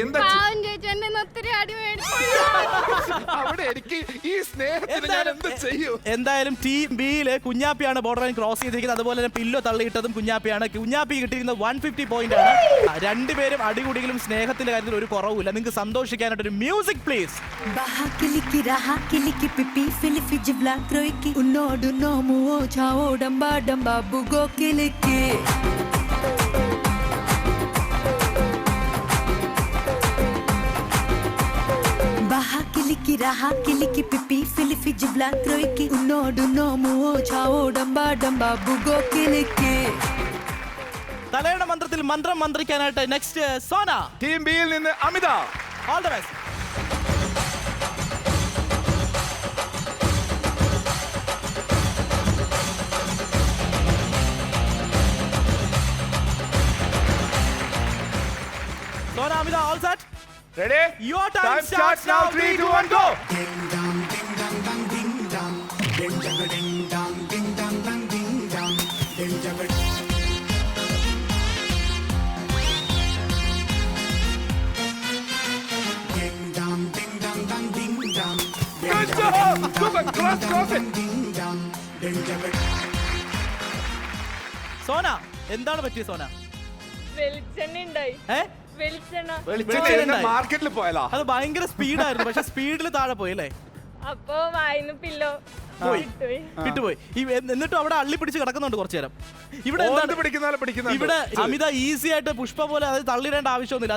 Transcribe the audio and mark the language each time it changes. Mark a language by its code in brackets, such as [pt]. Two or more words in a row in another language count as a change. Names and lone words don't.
[ml] അവിടെ എനിക്ക് ഈ സ്നേഹത്തിന് ഞാൻ എന്ത് ചെയ്യും. എന്തായാലും ടീം ബിയില് കുഞ്ഞാപ്പിയാണ് [en] border line cross [ml] ചെയ്തിരിക്കുന്നത്. അതുപോലെ തന്നെ പില്ലോ തള്ളിയിട്ടതും കുഞ്ഞാപ്പിയാണ്. കുഞ്ഞാപ്പി കിട്ടിയിരിക്കുന്നത് 150 പോയിന്റ് ആണ്. രണ്ടുപേരും അടികൂടികളും സ്നേഹത്തിന്റെ കാര്യത്തിൽ ഒരു കുറവില്ല. നിങ്ങൾക്ക് സന്തോഷിക്കാനായിട്ട് ഒരു [en] music please. Babu kiliki baha kiliki raha kiliki pipi filifi jibla kroiki unodu no muo chao damba damba bugo kiliki. [ml] തലയുടെ മന്ത്രത്തിൽ മന്ത്രം മന്ത്രിക്കാനായിട്ട് നെക്സ്റ്റ് സോന. ടീം ബിയിൽ നിന്ന് അമിത. [en] all the best. Sona, Amida, all set? Ready? Your time starts now. 3 2 1 go. Ding dong ding dong dong ding dong. Ding dong ding dong ding dong dong ding dong. Ding dong. Ding dong ding dong dong ding dong. Good job. Super. Cross it. Ding dong. Ding dong. [ml] സോന, എന്താണ് പറ്റിയത് സോന? വെളിച്ചെണ്ണ ഉണ്ടായി. വെളിച്ചെണ്ണ മാർക്കറ്റിൽ പോയതാ. അത് ഭയങ്കര സ്പീഡായിരുന്നു, പക്ഷെ സ്പീഡിൽ താഴെ പോയി അല്ലേ? അപ്പൊ വായിന്ന് പില്ലോ കിട്ടുപോയി. എന്നിട്ടും അവിടെ അള്ളി പിടിച്ച് കിടക്കുന്നുണ്ട് കുറച്ചു നേരം. ഇവിടെ ഇവിടെ അമിത ഈസി ആയിട്ട് പുഷ്പ പോലെ അത് തള്ളിയിടേണ്ട ആവശ്യമൊന്നുമില്ല.